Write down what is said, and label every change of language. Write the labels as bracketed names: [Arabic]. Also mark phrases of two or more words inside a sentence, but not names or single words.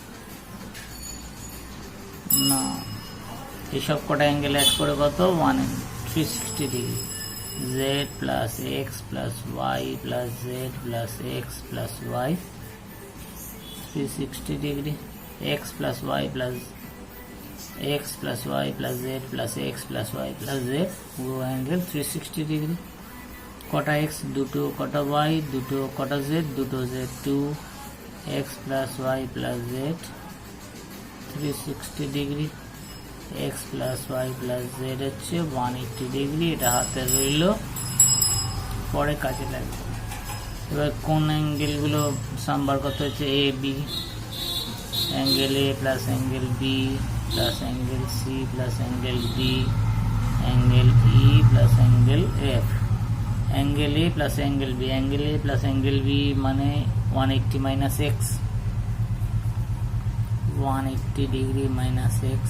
[Bangla] না, এইসব কটা অ্যাঙ্গেল অ্যাড করে কত 360 ডিগ্রি। [English] z plus x plus y plus z plus x plus y 360 degree. x plus y plus x plus y plus z plus x plus y plus z full angle 360 degree. [Bangla] কটা x দুটো, কটা y দুটো, কটা z দুটো, [English] z 2x plus y plus z 360 ডিগ্রি। x plus y plus z হচ্ছে 180 ডিগ্রি। [Bangla] এটা হাতে রইল, পরে কাজে লাগবে। এবার কোন অ্যাঙ্গেলগুলো সাম্বার কত হচ্ছে, [English] A B, angle A plus angle B plus angle C plus angle D, angle E plus angle F, angle A plus angle B, angle A plus angle B [Bangla] মানে [English] 180 minus x, 180 degree minus x.